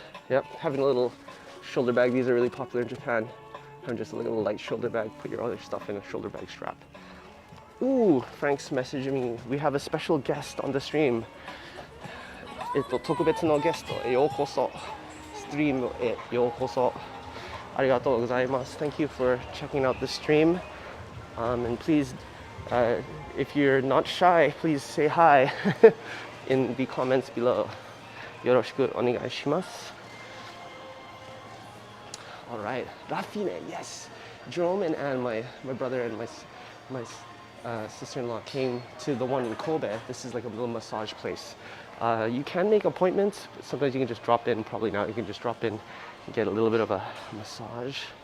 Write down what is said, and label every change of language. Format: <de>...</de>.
<en>Yep, having a little shoulder bag. These are really popular in Japan. Having just a little light shoulder bag. Put your other stuff in a shoulder bag strap. Ooh, Frank's messaging me. We have a special guest on the stream.</en> <ja>特別のゲストへようこそ。ストリームへようこそ。ありがとうございます。</ja> <en>Thank you for checking out the stream. And please, if you're not shy, please say hi in the comments below.</en> <ja>よろしくお願いします。</ja> <en>All right, Rafine, yes. Jerome and Anne, my brother and my sister-in-law came to the one in Kobe. This is like a little massage place. You can make appointments, but sometimes you can just drop in. Probably now you can just drop in and get a little bit of a massage.</en>